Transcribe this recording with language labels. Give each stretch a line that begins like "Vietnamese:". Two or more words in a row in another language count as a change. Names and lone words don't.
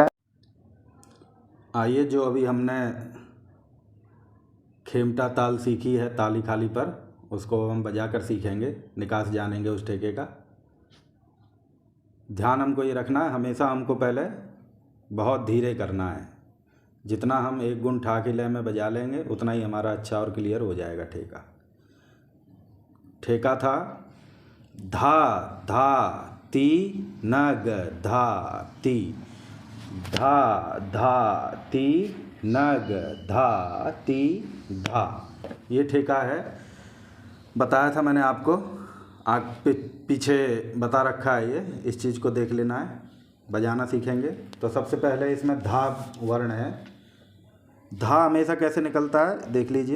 Hindi: आइए, जो अभी हमने खेमटा ताल सीखी है ताली खाली पर, उसको हम बजा कर सीखेंगे, निकास जानेंगे उस ठेके का। ध्यान हमको ये रखना है, हमेशा हमको पहले बहुत धीरे करना है। जितना हम एक गुण ठा के लय में बजा लेंगे, उतना ही हमारा अच्छा और क्लियर हो जाएगा ठेका। ठेका था धा धा ती नग धा ती, धा धा ती नग धा ती धा। ये ठेका है, बताया था मैंने आपको, पीछे बता रखा है ये, इस चीज़ को देख लेना है। बजाना सीखेंगे तो सबसे पहले इसमें धा वर्ण है। धा हमेशा कैसे निकलता है देख लीजिए।